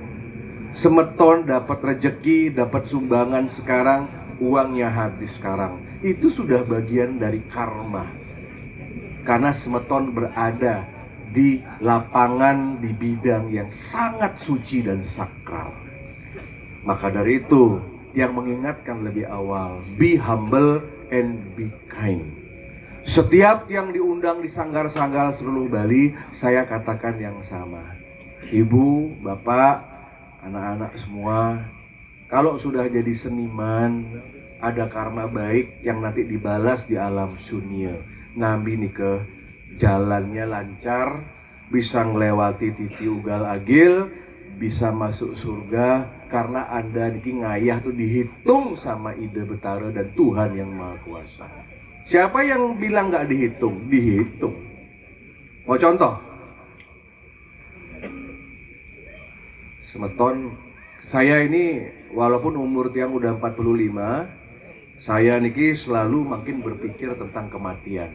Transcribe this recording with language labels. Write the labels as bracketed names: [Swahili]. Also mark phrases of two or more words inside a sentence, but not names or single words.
[Indonesian] Semeton dapat rejeki, dapat sumbangan sekarang, uangnya habis sekarang. Itu sudah bagian dari karma. Karena semeton berada di lapangan, di bidang yang sangat suci dan sakral. Maka dari itu, yang mengingatkan lebih awal, [English] be humble and be kind. [Indonesian] Setiap yang diundang di sanggar-sanggar seluruh Bali, saya katakan yang sama. Ibu, bapak, anak-anak semua, kalau sudah jadi seniman, ada karma baik yang nanti dibalas di alam sunya. Nabi nika jalannya lancar, bisa ngelewati titi ugal agil, bisa masuk surga karena Anda [Balinese] niki ngayah [Indonesian] tuh dihitung sama Ide Betara dan Tuhan yang Maha Kuasa. Siapa yang bilang nggak dihitung? Dihitung. Mau contoh? Semeton, saya ini walaupun umur tiang udah 45, saya niki selalu makin berpikir tentang kematian.